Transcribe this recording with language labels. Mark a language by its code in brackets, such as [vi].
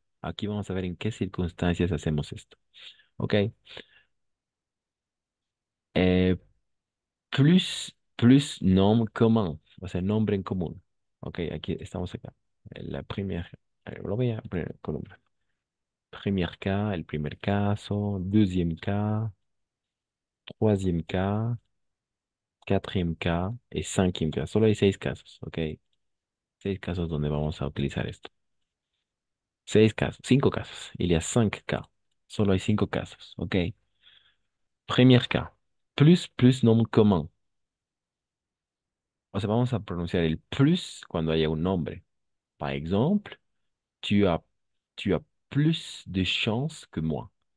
[es] Aquí vamos a ver en qué circunstancias hacemos esto. ¿Ok? Eh, plus nombre común, o sea, nombre en común. ¿Ok? Aquí estamos acá. La primera, lo voy a poner en columna. Primer cas, el primer caso, [fr] deuxième cas, troisième cas, quatrième cas [es] y [fr] cinquième cas. [es] Solo hay seis casos, ¿ok? Seis casos donde vamos a utilizar esto. Seis casos, cinco casos. [fr] Il y a cinq cas. [es] Solo hay cinco casos, ¿ok? [fr] Premier cas. [es] Plus nombre común. O sea, vamos a pronunciar el plus cuando haya un nombre. [fr] Par exemple, tu as, tu as plus de chance que moi.